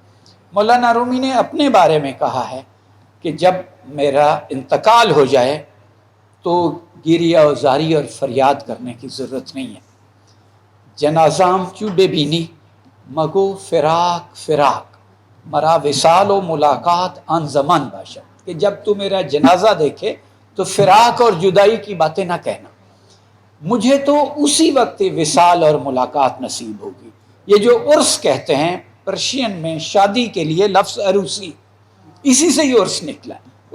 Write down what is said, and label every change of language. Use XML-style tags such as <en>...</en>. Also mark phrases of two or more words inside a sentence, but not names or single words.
<ur>مولانا رومی نے اپنے بارے میں کہا ہے کہ جب میرا انتقال ہو جائے تو گریہ و زاری اور فریاد کرنے کی ضرورت نہیں ہے۔</ur> <fa>جنازام چو بے بینی مگو فراق فراق، مرا وصال و ملاقات آن زمان باشد،</fa> <ur>کہ جب تو میرا جنازہ دیکھے تو فراق اور جدائی کی باتیں نہ کہنا، مجھے تو اسی وقت وصال اور ملاقات نصیب ہوگی۔ یہ جو عرس کہتے ہیں پرشین میں شادی کے لیے لفظ عروسی، اسی سے یہ عرس نکلا ہے۔</ur>